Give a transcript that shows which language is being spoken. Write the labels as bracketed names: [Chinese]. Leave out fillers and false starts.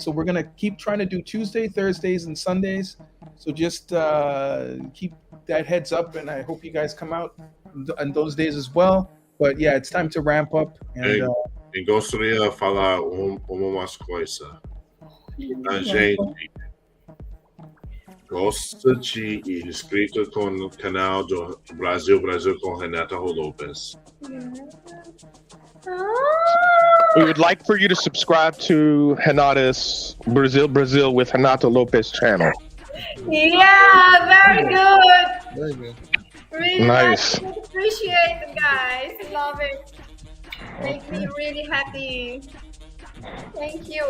[English] So we're going to keep trying to do Tuesday, Thursdays, and Sundays. So just keep that heads up, and I hope you guys come out on those days as well. But yeah, it's time to ramp up. And [Portuguese] gostaria de falar uma coisa. A gente gosta de ir inscrito com o canal do Brasil com Renata Lopes. [English] We would like for you to subscribe to Renata's Brazil with Renata Lopez channel. Yeah, very good. Very good. Really Nice. Appreciate it, guys. Love it. Make me really happy. Thank you.